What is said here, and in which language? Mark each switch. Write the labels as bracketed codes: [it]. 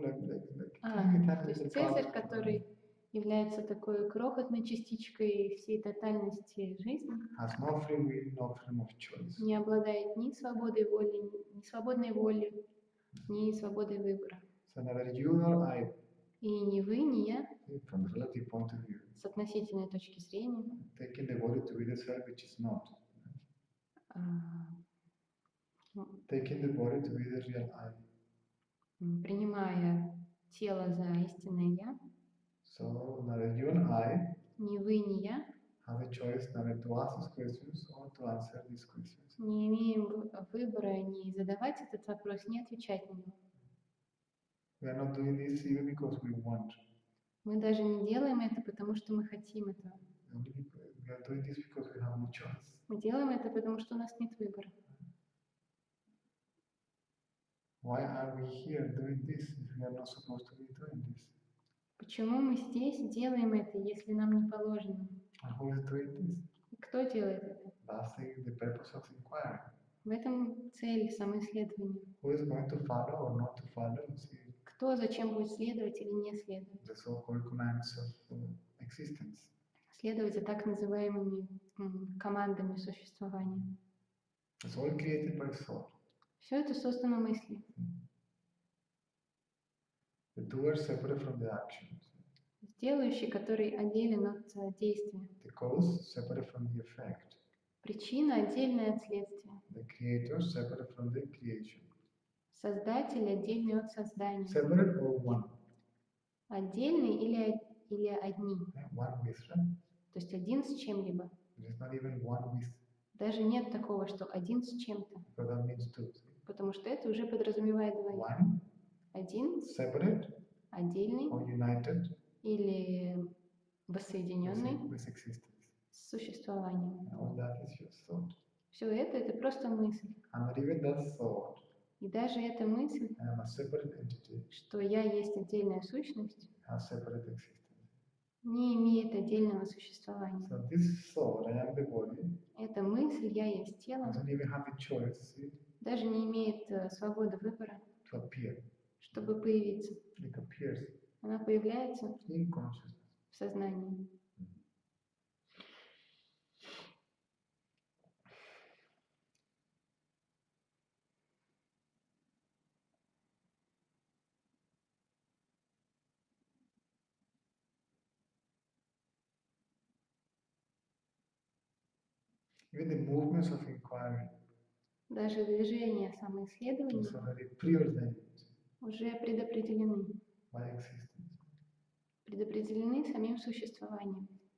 [ru] То есть Цезарь, который является такой крохотной частичкой всей тотальности жизни, [en] has no free will, no freedom of choice. [ru] не обладает ни свободой воли, ни свободной волей, ни свободой выбора. [en] So neither you nor I, [ru] И ни вы, ни я, [en] from the relative point of view, [ru] с относительной точки зрения, [en] taking the body to be the self which is not. Taking the body to be the real I. [ru] Принимая тело за истинное я, [en] So neither you and I [ru] ни вы, ни я [en] have a choice neither to ask these questions or to answer these questions. [ru] не имеем выбора ни задавать этот вопрос, ни отвечать на него. [en] We are not doing this even because we want. [ru] Мы даже не делаем это, потому что мы хотим этого. [en] We are doing this because we have no choice. [ru] Мы делаем это, потому что у нас нет выбора. [en] Why are we here doing this if we are not supposed to be doing this? [ru] Почему мы здесь делаем это, если нам не положено? [en] And who is doing this? [ru] И кто делает это? [en] That's the purpose of inquiry. [ru] В этом цель самоисследования. [en] Who is going to follow or not to follow? See, [ru] Кто зачем будет следовать или не следовать? [en] the so-called commands of existence. [ru] Следовать за так называемыми командами существования. [en] It's all created by thought. [ru] Все это создано мыслью. [en] The doer separate from the actions. [ru] Делающий, который отделен от действия. [en] The cause separate from the effect. [ru] Причина отдельная от следствия. [en] The creator separate from the creation. [ru] Создатель отдельный от создания. [en] Separate or one? [ru] Отдельный или одни. [en] One with, right? [ru] То есть один с чем-либо. [en] There is not even one with. [ru] Даже нет такого, что один с чем-то. [en] Because that means two. [ru] Потому что это уже подразумевает двоих. [en] One, [ru] Один, [en] separate [ru] отдельный [en] or united [ru] или воссоединенный [en] with existence. [ru] с существованием. [en] All that is just thought. [ru] Все это просто мысль. [en] And not even that thought [ru] И даже эта мысль, [en] I am a separate entity, [ru] что я есть отдельная сущность, [en] has separate existence. [ru] не имеет отдельного существования. [en] So this thought, I am the body, [ru] Эта мысль «я есть тело» [en] doesn't even have a choice, see, [ru] даже не имеет свободы выбора, [en] to appear. [ru] чтобы появиться. [en] It appears [ru] Она появляется [en] in consciousness. [ru] в сознании. [en] Even the movements of inquiry [ru] Даже движения самоисследования [en] also very preordained [ru] уже предопределены. [en] by existence. [ru] Предопределены самим существованием.